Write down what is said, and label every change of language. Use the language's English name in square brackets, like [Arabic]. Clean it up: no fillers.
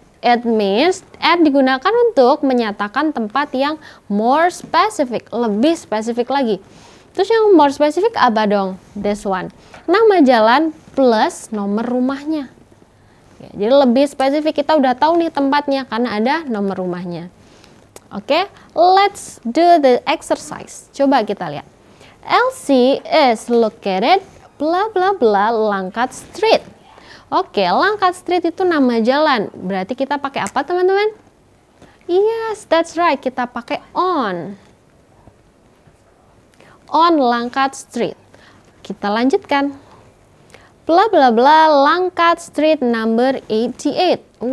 [English] It means [Indonesian] at digunakan untuk menyatakan tempat yang [English] more specific, [Indonesian] lebih spesifik lagi. Terus yang more specific apa dong? [English] This one. [Indonesian] Nama jalan plus nomor rumahnya. Ya, jadi lebih spesifik, kita udah tahu nih tempatnya karena ada nomor rumahnya. [English] Oke, let's do the exercise. [Indonesian] Coba kita lihat. [English] LC is located bla bla bla Langkat Street. [Indonesian] Oke, Langkat Street itu nama jalan. Berarti kita pakai apa, teman-teman? [English] Yes, that's right. [Indonesian] Kita pakai on. [English] On Langkat Street. [Indonesian] Kita lanjutkan. [English] Bla bla bla Langkat Street number 88.